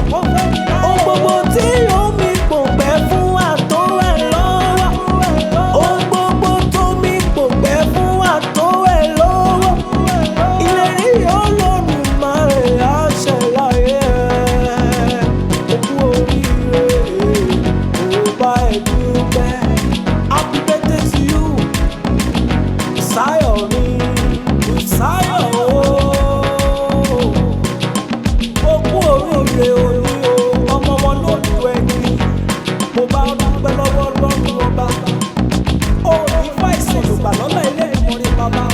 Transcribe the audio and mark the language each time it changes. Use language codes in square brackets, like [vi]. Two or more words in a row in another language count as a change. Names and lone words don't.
[yo] Ohun gbogbo tí omi kò pẹ́ fún wa tó ẹ lọ́wọ́. Ohun gbogbo tó mi kò pẹ́ fún wa tó ẹ lọ́wọ́. Ìlérí Olódùmarè á ṣẹ láyé ẹ. Ó kú oríire, ó bá ẹ dúpẹ́. [en] Happy birthday to you. [yo] Sáyọ̀ mi, Sáyọ̀ o. Ó kú oríire òní o, ọmọ wọn ló ń tu ẹni. Mo bá dúpẹ́ lọ́wọ́ Ọlọ́run ọba. Ó ní fàìsàn ló gbà lọ́nà ilé ìmọ̀rin bàbá.